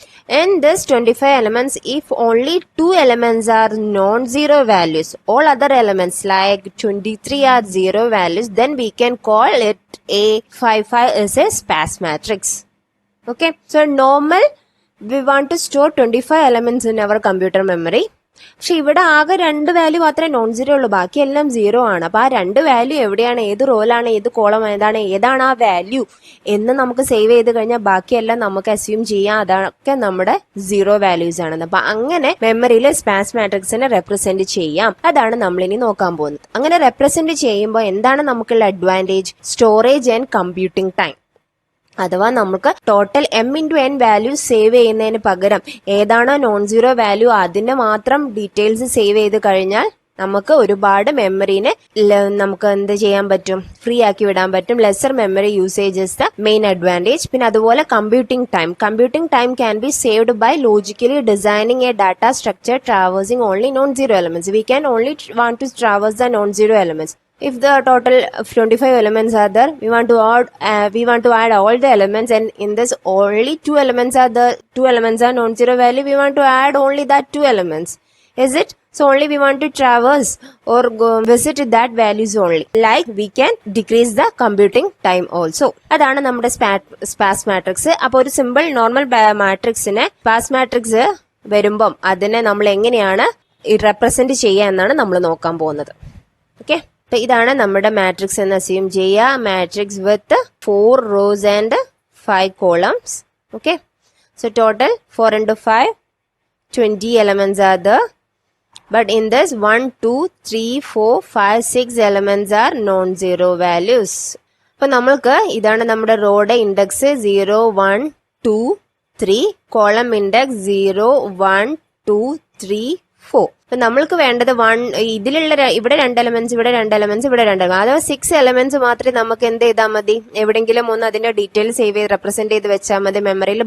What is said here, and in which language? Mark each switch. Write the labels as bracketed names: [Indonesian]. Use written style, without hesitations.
[English] In this 25 elements, if only 2 elements are non-zero values, all other elements like 23 are zero values, then we can call it a 5 is a sparse matrix. Okay, so normal we want to store 25 elements in our computer memory. [Malayalam] പക്ഷെ ഇവിടെ ആകെ രണ്ട് value മാത്രമേ non zero ഉള്ളൂ, ബാക്കിയെല്ലാം zero ആണ്. അപ്പൊ ആ രണ്ട് വാല്യൂ എവിടെയാണ്, ഏത് റോലാണ്, ഏത് കോളം ഏതാണ് ആ വാല്യൂ എന്ന് നമുക്ക് സേവ് ചെയ്ത് കഴിഞ്ഞാൽ ബാക്കിയെല്ലാം നമുക്ക് അസ്യൂം ചെയ്യാം അതൊക്കെ നമ്മുടെ സീറോ വാല്യൂസ് ആണെന്ന്. അപ്പൊ അങ്ങനെ മെമ്മറിയിൽ സ്പാസ് മാട്രിക്സിനെ റെപ്രസെന്റ് ചെയ്യാം. അതാണ് നമ്മൾ ഇനി നോക്കാൻ പോകുന്നത്. അങ്ങനെ റെപ്രസെന്റ് ചെയ്യുമ്പോൾ എന്താണ് നമുക്കുള്ള advantage? Storage and computing time. അഥവാ നമുക്ക് total M into N value save ചെയ്യുന്നതിന് പകരം ഏതാണോ നോൺ സീറോ വാല്യൂ അതിന്റെ മാത്രം ഡീറ്റെയിൽസ് സേവ് ചെയ്ത് കഴിഞ്ഞാൽ നമുക്ക് ഒരുപാട് മെമ്മറീനെ നമുക്ക് എന്ത് ചെയ്യാൻ പറ്റും, ഫ്രീ ആക്കി വിടാൻ പറ്റും. [English] Lesser memory usage is the main advantage. [Malayalam] പിന്നെ അതുപോലെ [English] Computing time can be saved by logically designing a data structure traversing only non zero elements. We can only want to traverse the non zero elements. If the total 25 elements are there, we want to add all the elements, and in this only 2 elements are non-zero value. We want to add only that 2 elements. Is it? So only we want to traverse or go visit that values only. Like we can decrease the computing time also. [Malayalam] അതാണ് നമ്മുടെ spas matrix. അപ്പൊ ഒരു simple normal മാട്രിക്സിനെ spas matrix വരുമ്പം അതിനെ നമ്മൾ എങ്ങനെയാണ് represent ചെയ്യുക എന്നാണ് നമ്മൾ നോക്കാൻ പോകുന്നത്. ഓക്കെ, അപ്പൊ ഇതാണ് നമ്മുടെ മാട്രിക്സ് എന്ന് അസ്യൂം ചെയ്യുക. [English] Matrix with 4 rows and 5 columns. Okay, so total 4 into 5 20 elements are there, but in this 1 2 3 4 5 6 elements are non-zero values. [Malayalam] അപ്പൊ നമ്മൾക്ക് ഇതാണ് നമ്മുടെ റോയുടെ ഇൻഡെക്സ് 0 1 2 3, കോളം ഇൻഡെക്സ് 0 1 2 3 4. അപ്പൊ നമ്മൾക്ക് വേണ്ടത് ഇതിലുള്ള ഇവിടെ 2 എലമെന്റ്സ്, ഇവിടെ 2 എലമെന്റ്സ്, ഇവിടെ 2 എലമെന്റ്സ്, അഥവാ 6 എലമെന്റ്സ് മാത്രമേ നമുക്ക് എന്ത് ചെയ്താൽ മതി, എവിടെങ്കിലും ഒന്ന് അതിന്റെ ഡീറ്റെയിൽ സേവ് ചെയ്ത് റെപ്രസെന്റ് ചെയ്ത് വെച്ചാൽ മതി മെമ്മറിയിൽ.